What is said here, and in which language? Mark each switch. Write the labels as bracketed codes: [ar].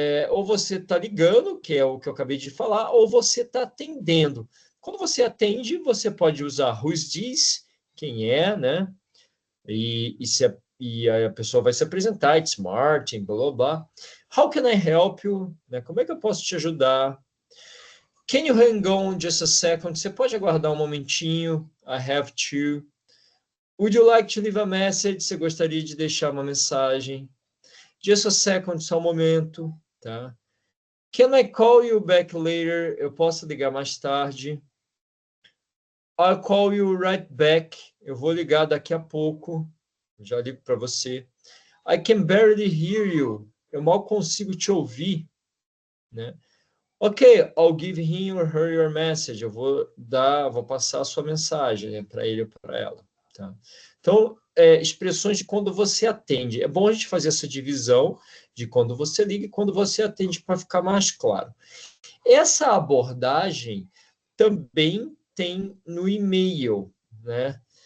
[pt] Ou você está ligando, que é o que eu acabei de falar, ou você está atendendo. Quando você atende, você pode usar [en] who's this, [pt] quem é, né? E a pessoa vai se apresentar, [en] it's Martin, [pt] blá, blá, blá. [en] How can I help you? [pt] Né? Como é que eu posso te ajudar? [en] Can you hang on just a second? [pt] Você pode aguardar um momentinho? [en] I have to. Would you like to leave a message? [pt] Você gostaria de deixar uma mensagem? [en] Just a second, [pt] só um momento, tá? [en] Can I call you back later? [pt] Eu posso ligar mais tarde? [en] I'll call you right back. [pt] Eu vou ligar daqui a pouco. Já ligo para você. [en] I can barely hear you. [pt] Eu mal consigo te ouvir, né? [en] Ok, I'll give him or her your message. [pt] Eu vou passar a sua mensagem, né, para ele ou para ela, tá? Então, expressões de quando você atende. É bom a gente fazer essa divisão de quando você liga e quando você atende para ficar mais claro. Essa abordagem também tem no e-mail, né?